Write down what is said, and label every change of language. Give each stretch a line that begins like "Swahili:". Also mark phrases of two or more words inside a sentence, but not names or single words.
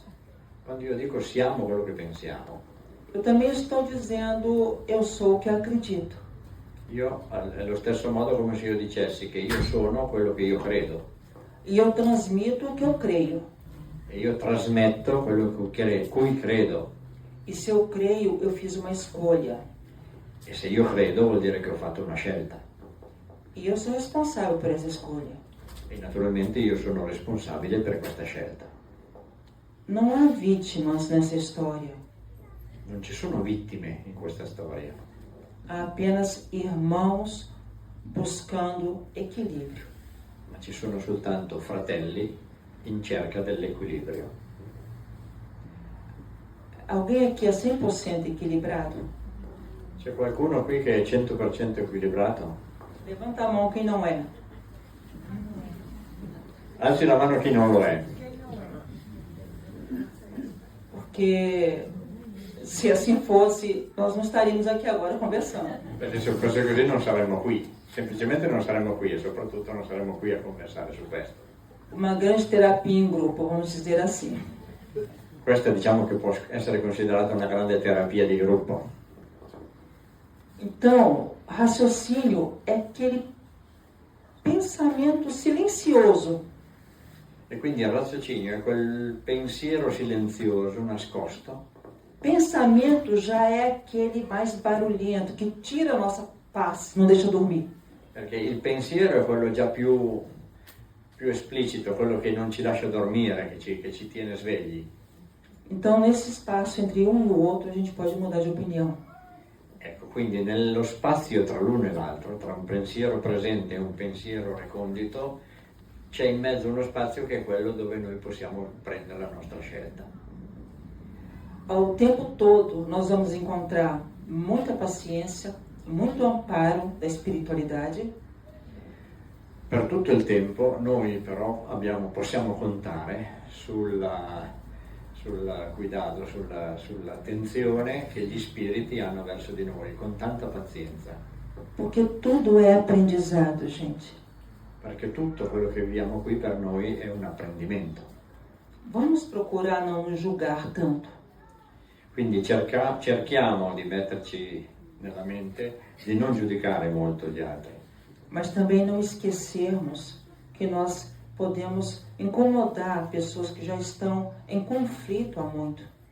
Italian: Quando io dico siamo quello che pensiamo,
Portuguese: eu também estou dizendo eu sou o que acredito.
Italian: è lo stesso modo come se io dicessi che io sono quello che io credo
Portuguese: E eu transmito o que eu creio.
Italian: e io trasmetto quello cui credo.
Portuguese: E se eu creio, eu fiz uma escolha.
Italian: E se io credo vuol dire che ho fatto una scelta.
Portuguese: E eu sou responsável por essa escolha.
Italian: E naturalmente io sono responsabile per questa scelta.
Portuguese: Não há vítimas nessa história.
Italian: Non ci sono vittime in questa storia.
Portuguese: Há apenas irmãos buscando equilíbrio.
Italian: Ma ci sono soltanto fratelli in cerca dell'equilibrio.
Portuguese: Alguém aqui é 100% equilibrado?
Italian: C'è qualcuno qui che è 100% equilibrato?
Portuguese: Levanta a mão quem não é.
Italian: Alzi la mano chi non lo è.
Portuguese: Porque se assim fosse, nós não estaríamos aqui agora conversando.
Italian: Perché se fosse così non saremmo qui. Semplicemente non saremmo qui e soprattutto non saremmo qui a conversare su questo.
Portuguese: Uma grande terapia em grupo, vamos dizer assim.
Italian: Questa diciamo che può essere considerata una grande terapia di gruppo.
Portuguese: Então, raciocínio é aquele pensamento silencioso
Italian: E quindi il raziocinio è quel pensiero silenzioso, nascosto.
Portuguese: Pensamento já é aquele mais barulhento, que tira a nossa paz, não deixa dormir.
Italian: Perché il pensiero è quello già più esplicito, quello che non ci lascia dormire, che ci tiene svegli.
Portuguese: Então, nesse espaço entre um e o outro, a gente pode mudar de opinião.
Italian: Ecco, quindi nello spazio tra l'uno e l'altro, tra un pensiero presente e un pensiero recondito, c'è in mezzo uno spazio che è quello dove noi possiamo prendere la nostra scelta.
Portuguese: Ao tempo todo, nós vamos encontrar muita paciência, muito amparo da espiritualidade,
Italian: Per tutto il tempo noi però possiamo contare sul cuidado, sull'attenzione che gli spiriti hanno verso di noi, con tanta pazienza.
Portuguese: porque tudo é aprendizado, gente.
Italian: Perché tutto quello che viviamo qui per noi è un apprendimento.
Portuguese: Vamos procurar não julgar tanto.
Italian: Quindi cerchiamo di metterci nella mente di non giudicare molto gli altri,
Portuguese: Mas também não esquecermos que nós podemos incomodar pessoas que já estão em conflito há muito.